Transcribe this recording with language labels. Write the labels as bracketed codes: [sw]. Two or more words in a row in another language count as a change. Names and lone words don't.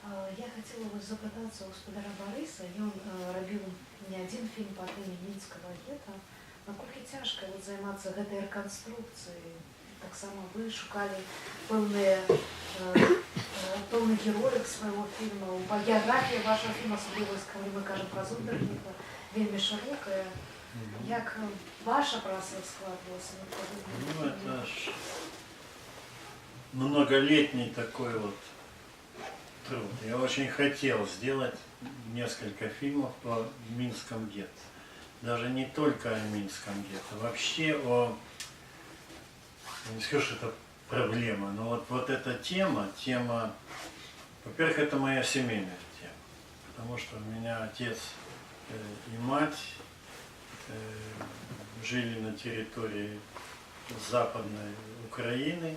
[ru] Я хотела вас [be] запытаться у спадара Барыса, ён рабіў [ru] не один фильм по теме [be] мінскага гета. Наколькі цяжка займацца гэтай рэканструкцыяй? Таксама вы шукалі пэўны героек свайго фільма, геаграфія вашага фільма, асабліва калі мы кажам пра Зундеркіна, вельмі шырокая. Як ваша праца складвалася? [ru] Ну, это ж многолетний такой вот труд. Я очень хотел сделать несколько фильмов по Минском гетто. Даже не только о Минском гетто, вообще о... Я не скажу, что это проблема, но вот эта тема, во-первых, это моя семейная тема, потому что у меня отец и мать жили на территории Западной Украины.